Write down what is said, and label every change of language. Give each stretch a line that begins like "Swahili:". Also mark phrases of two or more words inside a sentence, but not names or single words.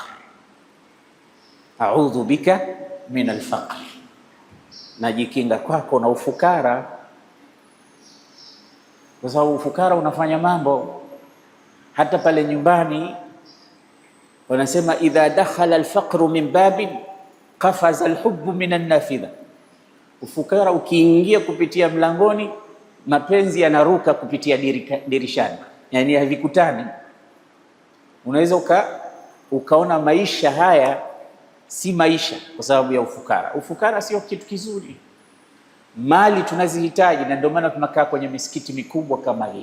Arabic: أعوذ بك من الفقر,
Swahili: najikinga kwako na ufukara, kwa sababu ufukara unafanya mambo. Hata pale nyumbani wanasema
Arabic: إذا دخل الفقر من باب قفز الحب من النافذة.
Swahili: Ufukara ukiingia kupitia mlangoni, mapenzi yanaruka kupitia dirishani, yani havikutani. Unaweza ukaona maisha haya si maisha kwa sababu ya ufukara. Ufukara sio kitu kizuri. Mali tunazihitaji, na ndio maana tunakaa kwenye misikiti mikubwa kama hii.